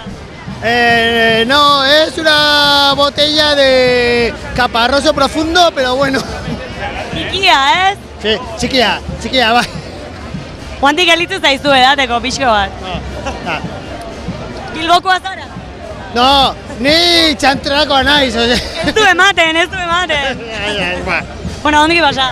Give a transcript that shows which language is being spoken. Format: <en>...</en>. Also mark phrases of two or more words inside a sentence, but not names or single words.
<es>No, es una botella de caparroso profundo, pero bueno.</es> <eu>Txikia, ez? Sí, txikia, bai. Juantik gelditu zaizu edateko pixko bat. Bilbokoa zara? No, ni txantrakoa naiz, oye. Ez du ematen. Bueno, ondiki pasa?</eu>